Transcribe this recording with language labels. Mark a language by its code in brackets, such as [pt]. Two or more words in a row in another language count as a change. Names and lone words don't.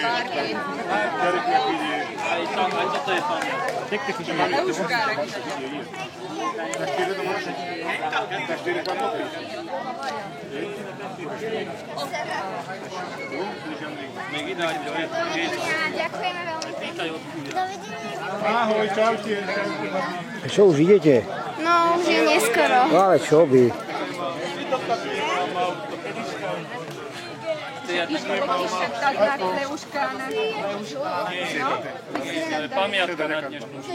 [hu] Gyereknek vigyél. Testvéred a másik? Testvérek vannak? Még ide adja olyat, hogy [sk] Ďakujeme veľmi pekne. Ahoj, čaute. Čo už idete? No, už je neskoro. No ale čo by? pamiatka na dnešnú.